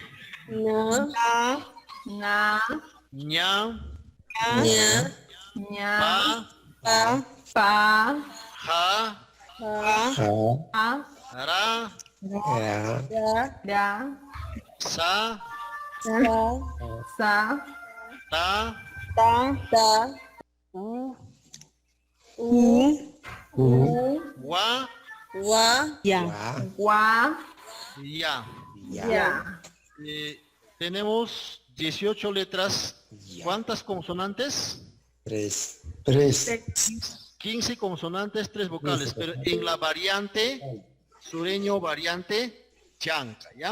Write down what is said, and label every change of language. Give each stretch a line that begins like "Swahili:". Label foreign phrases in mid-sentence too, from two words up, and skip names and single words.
Quechua: ña, pa, ja, ra, sa, ta, u, wa, ya.
Spanish: Tenemos 18 letras. ¿Cuántas consonantes? 3. 15 consonantes, 3 vocales, pero en la variante sureño, variante chanca, ¿ya?